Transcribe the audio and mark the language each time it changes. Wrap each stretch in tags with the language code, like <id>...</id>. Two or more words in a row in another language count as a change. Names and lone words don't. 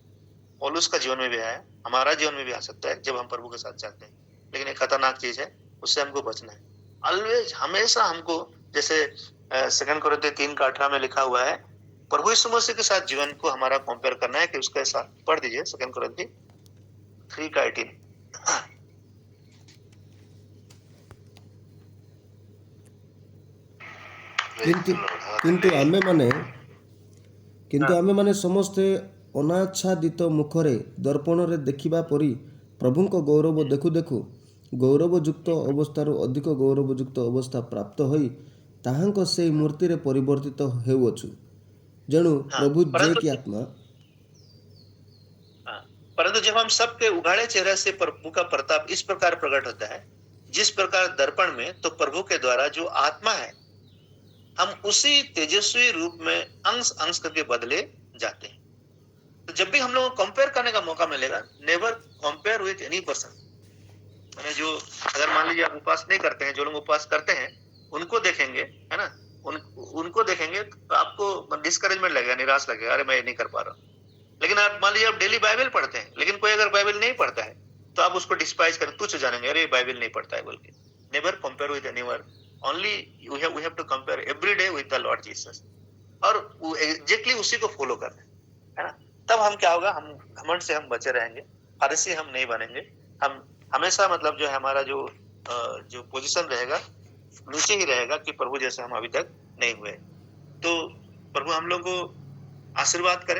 <hi>पौलुस का जीवन में भी आया, हमारा जीवन में भी आ सकता है जब हम प्रभु के साथ चलते हैं, लेकिन एक खतरनाक चीज है, उससे हमको बचना है। ऑलवेज हमेशा हमको, जैसे 2 कोरिन्थियों 3:18 में लिखा हुआ है, प्रभु यीशु मसीह के साथ जीवन को हमारा कंपेयर करना है कि उसके साथ। पढ़ दीजिए 2 कोरिन्थियों 3:18।</hi> <or>କିନ୍ତୁ ଆମେମାନେ ସମସ୍ତେ ଅନାଚ୍ଛାଦିତ ମୁଖରେ ଦର୍ପଣରେ ଦେଖିବା ପରି ପ୍ରଭୁଙ୍କ ଗୌରବ ଦେଖୁ ଦେଖୁ ଗୌରବଯୁକ୍ତ ଅବସ୍ଥାରୁ ଅଧିକ ଗୌରବଯୁକ୍ତ ଅବସ୍ଥା ପ୍ରାପ୍ତ ହୋଇ ତାହାଙ୍କ ସେହି ମୂର୍ତ୍ତିରେ ପରିବର୍ତ୍ତିତ ହେଉଅଛୁ। ଯେଣୁ ପ୍ରଭୁ ଯେ କି ଆତ୍ମା।</or> <hi>परंतु जब हम सबके उघाड़े चेहरे से प्रभु का प्रताप इस प्रकार प्रकट होता है, जिस प्रकार दर्पण में, तो प्रभु के द्वारा जो आत्मा है, हम उसी तेजस्वी रूप में अंश अंश करके बदले जाते हैं। तो जब भी हम लोगों को कंपेयर करने का मौका मिलेगा,</hi> <en>never compare with any person.</en> <hi>मैंने जो, अगर मान लीजिए आप उपवास नहीं करते हैं, जो लोग उपवास करते हैं उनको देखेंगे, है ना, उनको देखेंगे तो आपको डिस्करेजमेंट लगेगा, निराश लगेगा, अरे मैं ये नहीं कर पा रहा हूँ। लेकिन आप मान लीजिए आप डेली बाइबल पढ़ते हैं, लेकिन कोई अगर बाइबल नहीं पढ़ता है तो आप उसको डिस्पाइज करें, तुच्छ जानेंगे, अरे बाइबल नहीं पढ़ता है बोल के।</hi> <en>never compare with anyone, only we have to compare every day with the Lord Jesus,</en> <hi>और एग्जैक्टली उसी को फॉलो करना है ना। तब हम क्या होगा, हम घमंड से हम बचे रहेंगे, फारसी हम नहीं बनेंगे। हम हमेशा मतलब जो है हमारा जो पोजीशन रहेगा नीचे ही रहेगा कि प्रभु जैसे हम अभी तक नहीं हुए। तो प्रभु हम लोग को आशीर्वाद करे।</hi>